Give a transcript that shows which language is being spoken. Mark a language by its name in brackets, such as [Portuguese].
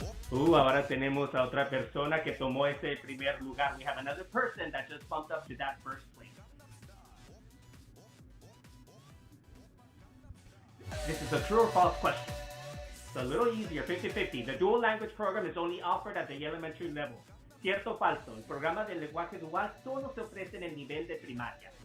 [Spanish] Ahora tenemos a otra persona que tomó ese primer lugar. [English] We have another person that just bumped up to that first place. This is a true or false question. It's a little easier, 50-50. The dual language program is only offered at the elementary level. [Spanish] ¿Cierto o falso? El programa de lenguaje dual solo se ofrece en el nivel de primaria.